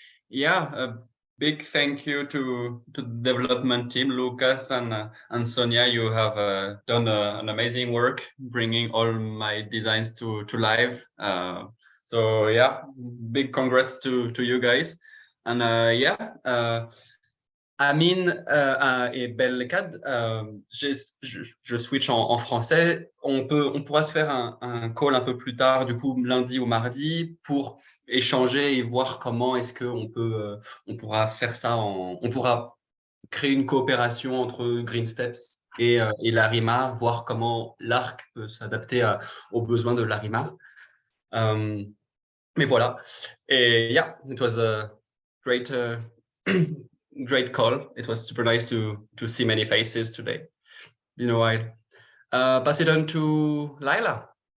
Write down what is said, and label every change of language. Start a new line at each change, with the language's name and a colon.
English: Yeah, a big thank you to the development team, Lucas and Sonia. You have done an amazing work bringing all my designs to life. So yeah, big congrats to you guys. And yeah,
French: Amine et Belkad, je switch en français. On pourra se faire un call un peu plus tard, du coup lundi ou mardi, pour échanger et voir comment est-ce que on pourra faire ça. On pourra créer une coopération entre Green Steps et l'Arima, voir comment l'ARC peut s'adapter aux besoins de l'Arima. Mais voilà.
English: Et yeah, it was a great, great call. It was super nice to see many faces today. You know, I pass it on to Laila.